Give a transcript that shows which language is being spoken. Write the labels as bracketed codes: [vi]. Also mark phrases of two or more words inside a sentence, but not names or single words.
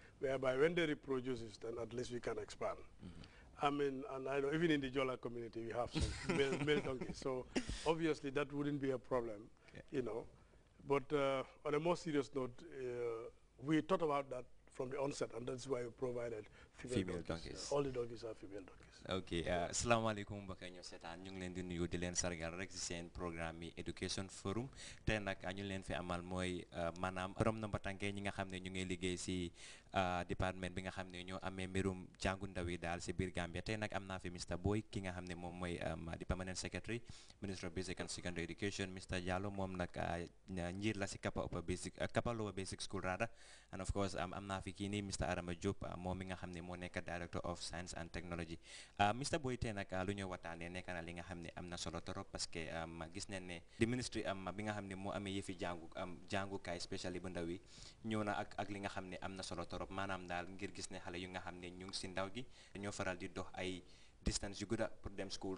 [en] whereby when they reproduces, then at least we can expand. I mean, and I know even in the Jola community we have some male donkeys, so obviously that wouldn't be a problem, But on a more serious note, we thought about that from the onset, and that's why we provided female donkeys. All the donkeys are female donkeys. [wo] Okay, asalaamaaleykum mbokk yi ñoo seetaan ñu ngi leen di nuyu di leen sargal rek ci seen programme yi Education Forum. Tey nag ñu leen fi amal mooy maanaam borom ndomba tànk ñi nga xam ne ñu ngi liggéey ci département bi nga xam ne ñoo amee mbirum jàngu ndaw yi daal ci biir Gambia. Tey nag am naa fi Mr. Boy ki nga xam ne moom mooy di [en] permanent secretary Minister of Basic and Secondary Education. [wo] Mr. Jallow moom nag njiit la ci Kappa Lower Basic School [en] rather, and of course [wo] am naa fi kii nii Mr. Adama Diop moom mi nga xam ne moo nekk [en] Director of Science and Technology. [wo] Mr. Boy, tey nag lu ñoo waxtaanee nekk na li nga xam ne am na solo trop [fr] parce que [wo] gis nañ ne di ministry bi nga xam ne moo amee yëfi jàngukaay especially bu ndaw yi ñëw na ak li nga xam ne am na solo trop maanaam daal ngir gis ne xale yu nga xam ne ñu ngi si ndaw gi dañoo faral di dox ay distance yu gudda pour dem school.